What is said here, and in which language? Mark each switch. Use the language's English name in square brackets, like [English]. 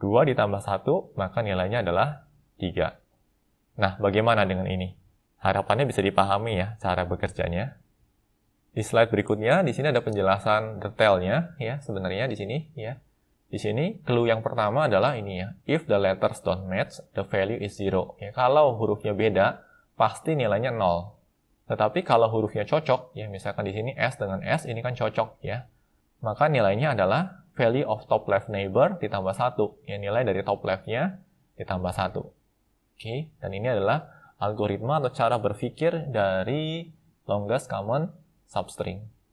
[Indonesian] 2 ditambah 1, maka nilainya adalah 3. Nah, bagaimana dengan ini? Harapannya bisa dipahami ya cara bekerjanya. Di slide berikutnya, di sini ada penjelasan detailnya ya sebenarnya di sini ya. Di sini clue yang pertama adalah ini ya. [English] If the letters don't match, the value is 0. [Indonesian] Ya, kalau hurufnya beda, pasti nilainya 0. Tetapi kalau hurufnya cocok, ya misalkan di sini S dengan S ini kan cocok ya, maka nilainya adalah [English] value of top left neighbor [Indonesian] ditambah 1. Ya, nilai dari top left-nya ditambah 1. Oke, dan ini adalah algoritma atau cara berpikir dari longest common substring.